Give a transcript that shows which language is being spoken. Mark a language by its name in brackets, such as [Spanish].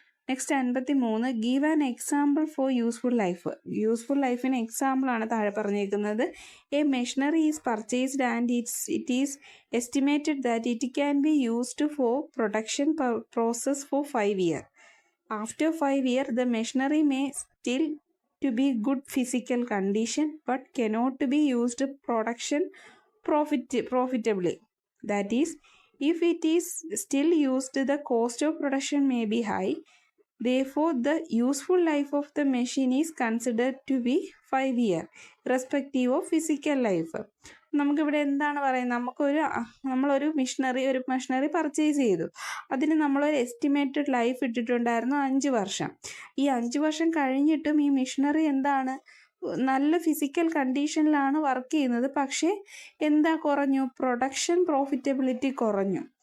[English] Next 53, give an example for useful life. [Malayalam] Useful ലൈഫിന് എക്സാമ്പിളാണ് താഴെ പറഞ്ഞേക്കുന്നത്. [English] A machinery is purchased and it is estimated that it can be used for production process for 5 years. After 5 years the machinery may still to be good physical condition but cannot be used production profitably. That is, if it is still used, the cost of production may be high. Therefore, the useful life of the machine is considered to be 5 years, irrespective of physical life. [Malayalam] നമുക്കിവിടെ എന്താണ് പറയുന്നത്, നമ്മളൊരു machinery purchase ചെയ്തു. അതിന് നമ്മളൊരു estimated life ഇട്ടിട്ടുണ്ടായിരുന്നു 5 വർഷം. ഈ 5 വർഷം കഴിഞ്ഞിട്ടും ഈ മെഷീനറി എന്താണ്, നല്ല ഫിസിക്കൽ കണ്ടീഷനിലാണ് വർക്ക് ചെയ്യുന്നത്. പക്ഷേ എന്താ കുറഞ്ഞു, പ്രൊഡക്ഷൻ പ്രോഫിറ്റബിലിറ്റി കുറഞ്ഞു.